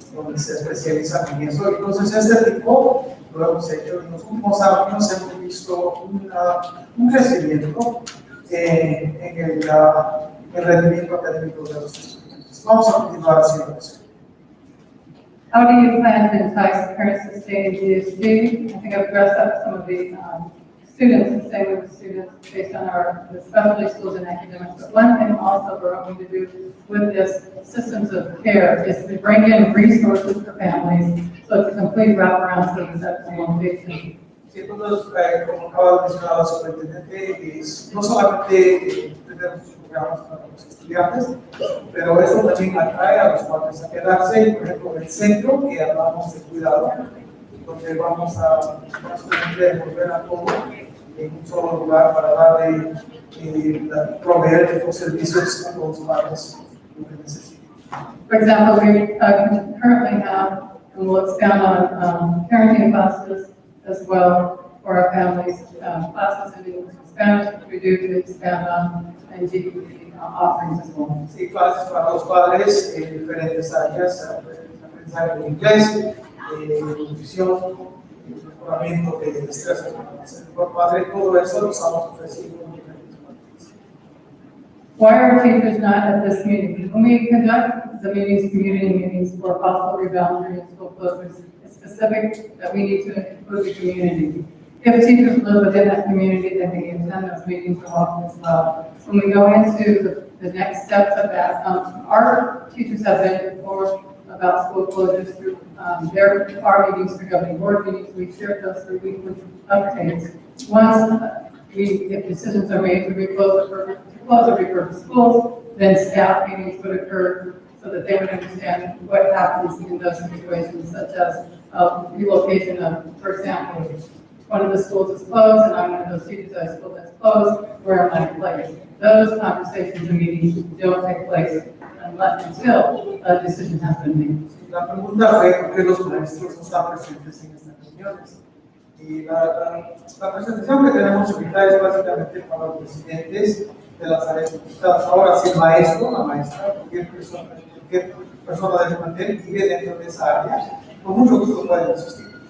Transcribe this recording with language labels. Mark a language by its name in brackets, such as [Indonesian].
[Spanish] donde se especializan en eso. Entonces, este tipo lo hemos hecho. En los últimos años hemos visto un crecimiento en el rendimiento académico de los estudiantes. Vamos a continuar haciendo eso. [English] How do you plan to entice parents to stay in GSD? I think I've addressed that with some of the students, to stay with the students based on our the specialty schools and academics. But one thing also we're hoping to do with this systems of care is to bring in resources for families, so it's a complete wraparound service at the location. [Spanish] Sí, entonces, como acaba de mencionar la superintendente, no solamente tenemos programas para los estudiantes, pero eso también atrae a los padres a quedarse, y por ejemplo, en el centro que hablamos de cuidado, donde vamos a básicamente volver a todo en un solo lugar para darle, proveer estos servicios a los padres lo que necesitan. [English] For example, we currently have, and we'll expand on parenting classes as well for our families, classes in English and Spanish, which we do to expand on, and GPP offerings as well. [Spanish] Sí, clases para los padres en diferentes áreas, aprendizaje en inglés, nutrición, mejoramiento de destrezas por padre, todo eso lo estamos ofreciendo en diferentes partes. [English] Why are teachers not at this meeting? When we conduct the meetings, community meetings for possible rebounding and school closures, it's specific that we need to include the community. If teachers live within that community, then they attend those meetings often as well. When we go into the next steps of that, our teachers have been informed about school closures through our meetings, through governing board meetings. We shared those through weekly updates. Once if decisions are made to close or repurpose schools, then staff meetings would occur so that they would understand what happens in those situations, such as relocation of, for example, one of the schools is closed and I'm one of those teachers at a school that's closed, where am I placed? Those conversations and meetings don't take place until a decision has been made. [Spanish] La pregunta fue por qué los maestros no están presentes en estas reuniones. Y la presentación que tenemos ahorita es básicamente para los presidentes de las áreas afectadas. Ahora, si el maestro, la maestra, cualquier persona del plantel vive dentro de esa área, con mucho gusto pueden asistir.